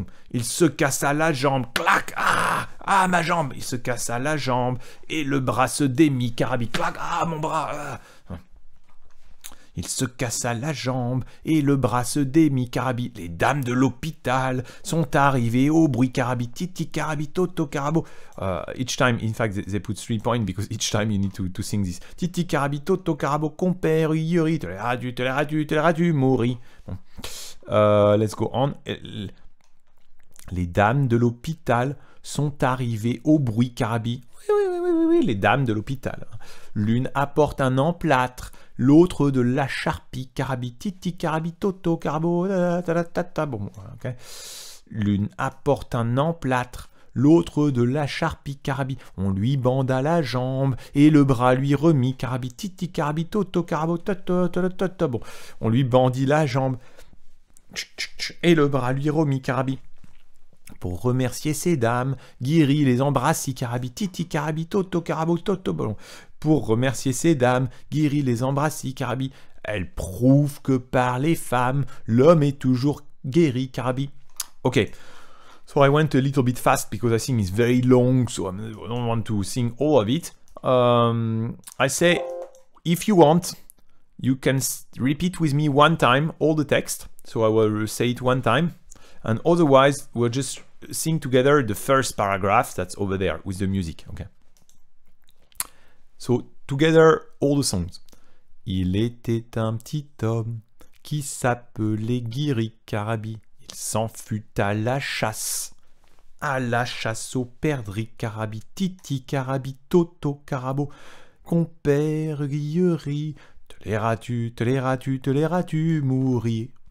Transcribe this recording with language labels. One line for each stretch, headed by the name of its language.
French: Il se cassa la jambe. Clac. Ah, ma jambe. Il se cassa la jambe et le bras se démit, Karabi. Clac. Ah, mon bras. Il se cassa la jambe et le bras se démit, Karabi. Les dames de l'hôpital sont arrivées au bruit, Karabi. Titi Karabi, Toto Carabo.
English: Each time, in fact, they put 3 points because each time you need to sing this.
French: Titi Karabi, Toto Carabo, compère Guillery. Te les ras-tu, mouris. Bon.
English: Let's go on.
French: Les dames de l'hôpital sont arrivées au bruit, Karabi. Oui, les dames de l'hôpital. L'une apporte un emplâtre, l'autre de la charpie, Karabi. Titi Karabi, Toto Carabo. Bon, okay. L'une apporte un emplâtre, l'autre de la charpie, Karabi. On lui banda la jambe et le bras lui remit, Karabi. Titi Karabi, Toto Carabo. Bon, on lui bandit la jambe et le bras lui remit, Karabi. Pour remercier ces dames, Guiri les embrassit, Karabi. Titi Karabi, Toto Carabo, bon. Pour remercier ces dames, Guiri les embrassit, Karabi. Elles prouvent que par les femmes, l'homme est toujours guéri, Karabi.
English: Okay, so I went a little bit fast because I think it's very long, so I don't want to sing all of it. I say, if you want, you can repeat with me one time all the text. So I will say it one time. And otherwise, we'll just sing together the first paragraph that's over there with the music. Okay. So together, all the songs.
French: Il était un petit homme qui s'appelait Guiri Carabi. Il s'en fut à la chasse au perdrix Carabi, Titi Carabi, Toto Carabo, compère Guillery, te les ras-tu mourir.